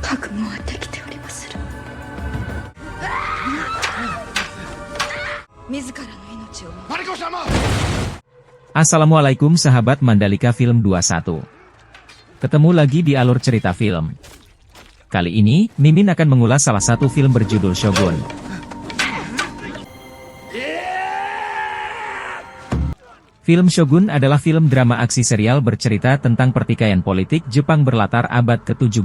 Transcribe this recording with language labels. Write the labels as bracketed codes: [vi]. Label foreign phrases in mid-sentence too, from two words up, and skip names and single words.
[ja] 覚悟はできておりまする。自らの命を。マリコ様! [id] Assalamualaikum sahabat Mandalika Film 21. Ketemu lagi di alur cerita film. Kali ini, Mimin akan mengulas salah satu film berjudul Shogun. Film Shogun adalah film drama aksi serial bercerita tentang pertikaian politik Jepang berlatar abad ke-17.